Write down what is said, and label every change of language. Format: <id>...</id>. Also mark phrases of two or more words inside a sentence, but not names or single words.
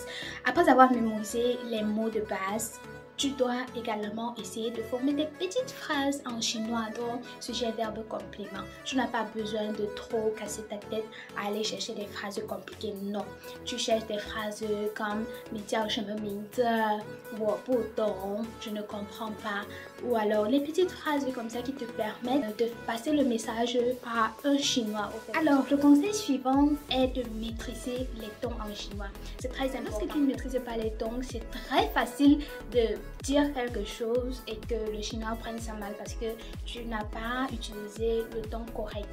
<fr>Après avoir mémorisé les mots de base, tu dois également essayer de former des petites phrases en chinois, dont sujet, verbe, complément. Tu n'as pas besoin de trop casser ta tête à aller chercher des phrases compliquées, non. Tu cherches des phrases comme «</fr> <zh>你叫什么名字？我不懂，</zh> <fr>je ne comprends pas ». Ou alors les petites phrases comme ça qui te permettent de passer le message à un chinois. Alors, le conseil suivant est de maîtriser les tons en chinois. C'est très important. Lorsque tu ne maîtrises pas les tons, c'est très facile de dire quelque chose et que le chinois prenne ça mal parce que tu n'as pas utilisé le ton correct.</fr>